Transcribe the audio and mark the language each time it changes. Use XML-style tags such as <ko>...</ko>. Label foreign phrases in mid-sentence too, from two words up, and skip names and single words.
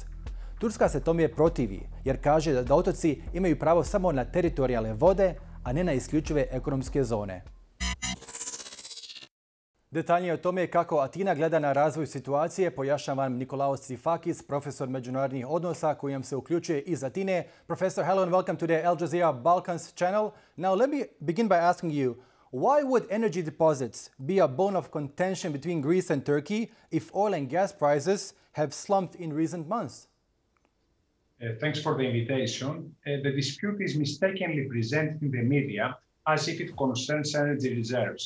<bs>Turska se tome protivi jer kaže da otoci imaju pravo samo na teritorijalne vode, a ne na isključive ekonomske zone. Detaljnije o tome kako Atina gleda na razvoj situacije pojašnjava vam Nikolaos Tsifakis, profesor međunarodnih odnosa koji nam se uključuje iz Atine.</bs> <en>Professor, hello and welcome to the Al Jazeera Balkans channel. Now let me begin by asking you, why would energy deposits be a bone of contention between Greece and Turkey if oil and gas prices have slumped in recent months? Thanks for the invitation. The dispute is mistakenly presented in the media as if it concerns energy reserves.</en>